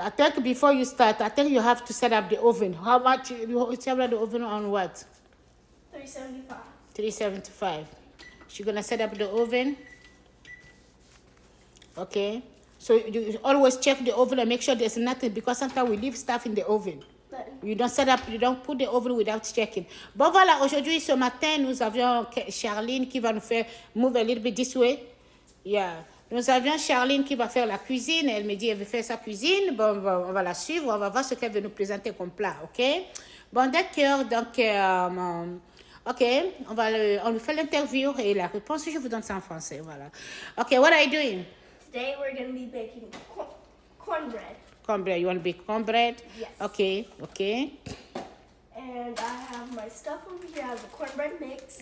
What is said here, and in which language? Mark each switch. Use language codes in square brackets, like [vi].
[en] I think before you start, I think you have to set up the oven. How much you set up the oven on what? 375. 375. She's gonna set up the oven. Okay. So you always check the oven and make sure there's nothing, because sometimes we leave stuff in the oven. You don't set up, you don't put the oven without checking. [fr] Bon voilà, aujourd'hui, ce matin, nous avions Charline qui va nous faire [en] move a little bit this way. Yeah. [fr] Nous avions Charline qui va faire la cuisine. Elle me dit elle veut faire sa cuisine. Bon, on va la suivre. On va voir ce qu'elle veut nous présenter comme plat, ok? Bon, d'accord. Donc, ok, on lui fait l'interview et la réponse, je vous donne ça en français. [en] Voilà. Ok, what are you doing? Today we're going to be baking cornbread. Cornbread. You want to bake cornbread? Yes. Okay, okay. And I have my stuff over here. I have the cornbread mix.